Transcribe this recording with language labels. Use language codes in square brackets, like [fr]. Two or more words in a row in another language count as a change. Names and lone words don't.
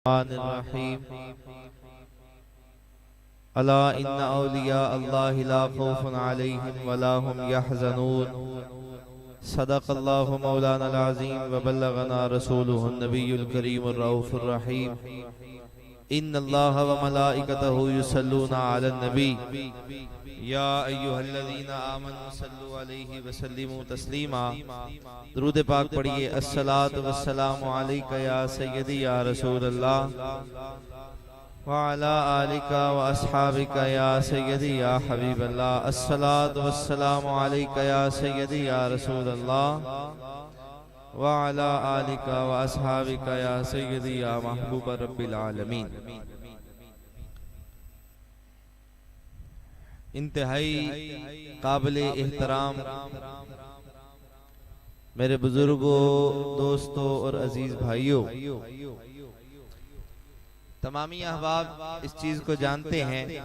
[ar] رحيم ألا إن أولياء الله لا خوف عليهم ولا هم يحزنون صدق الله مولانا العظيم وبلغنا رسوله النبي الكريم الرؤوف الرحيم إن الله وملائكته يصلون على النبي يا أيها الذين آمنوا صلوا عليه وسلموا تسليما. [ur] درود پاک پڑھیے. [ar] الصلاة والسلام عليك يا سيدي يا رسول الله وعلى آلك وأصحابك يا سيدي يا حبيب الله. الصلاة والسلام عليك يا سيدي يا رسول الله وعلى آلك وأصحابك يا سيدي يا محبوب رب العالمين. [ur] انتہائی قابل احترام میرے بزرگوں، دوستوں اور عزیز بھائیوں، تمامی احباب اس چیز کو جانتے ہیں,